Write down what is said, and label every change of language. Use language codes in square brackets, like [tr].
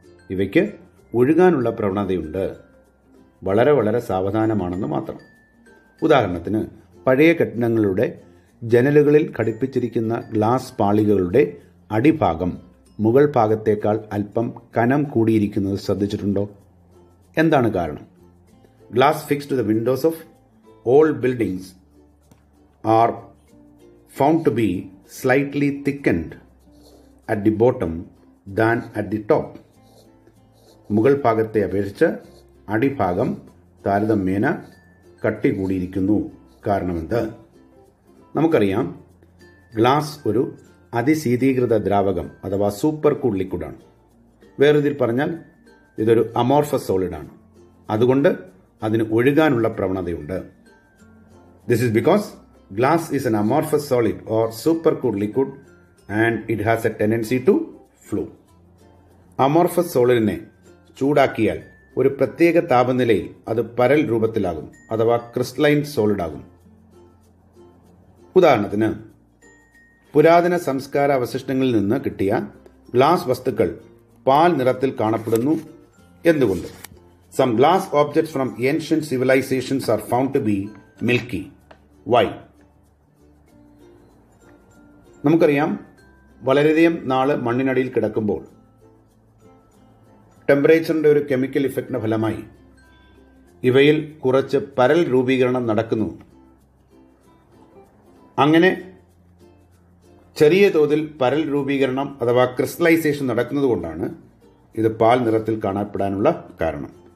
[ml] ഇവയ്ക്ക് ഒഴുകാനുള്ള പ്രവണതയുണ്ട്. വളരെ സാവധാനമാണെന്ന് മാത്രം. ഉദാഹരണത്തിന്, പഴയ കെട്ടിടങ്ങളുടെ ജനലുകളിൽ ഘടിപ്പിച്ചിരിക്കുന്ന ഗ്ലാസ് പാളികളുടെ അടിഭാഗം മുകൾ ഭാഗത്തേക്കാൾ അല്പം കനം കൂടിയിരിക്കുന്നത് ശ്രദ്ധിച്ചിട്ടുണ്ടോ? എന്താണ് കാരണം? [en] Glass fixed to the windows of all buildings are found to be slightly thickened at the bottom than at the top. [ml] മുകൾ ഭാഗത്തെ അപേക്ഷിച്ച് അടിഭാഗം താരതമ്യേന കട്ടി കൂടിയിരിക്കുന്നു. കാരണമെന്ത്? നമുക്കറിയാം, ഗ്ലാസ് ഒരു അതിശീതീകൃത ദ്രാവകം അഥവാ സൂപ്പർ കൂൾ ലിക്വിഡാണ്. വേറൊതിൽ പറഞ്ഞാൽ ഇതൊരു അമോർഫസ് സോളിഡാണ്. അതുകൊണ്ട് അതിന് ഒഴുകാനുള്ള പ്രവണതയുണ്ട്. [en] This is because glass is an amorphous solid or supercooled liquid and it has a tendency to flow. [ml] Amorphous സോളിഡിനെ ചൂടാക്കിയാൽ ഒരു പ്രത്യേക താപനിലയിൽ അത് പരൽ രൂപത്തിലാകും അഥവാ ക്രിസ്റ്റലൈൻ സോളിഡ് ആകും. ഉദാഹരണത്തിന്, പുരാതന സംസ്കാര അവശിഷ്ടങ്ങളിൽ നിന്ന് കിട്ടിയ ഗ്ലാസ് വസ്തുക്കൾ പാൽ നിറത്തിൽ കാണപ്പെടുന്നു. എന്തുകൊണ്ട്? [en] Some glass objects from ancient civilizations are found to be milky. Why? [ml] നമുക്കറിയാം, വളരെയധികം നാള് മണ്ണിനടിയിൽ കിടക്കുമ്പോൾ ടെമ്പറേച്ചറിന്റെ ഒരു കെമിക്കൽ ഇഫക്റ്റിന്റെ ഫലമായി ഇവയിൽ കുറച്ച് പരൽ രൂപീകരണം നടക്കുന്നു. അങ്ങനെ ചെറിയ തോതിൽ പരൽ രൂപീകരണം അഥവാ ക്രിസ്റ്റലൈസേഷൻ നടക്കുന്നതുകൊണ്ടാണ് ഇത് പാൽ നിറത്തിൽ കാണപ്പെടാനുള്ള കാരണം.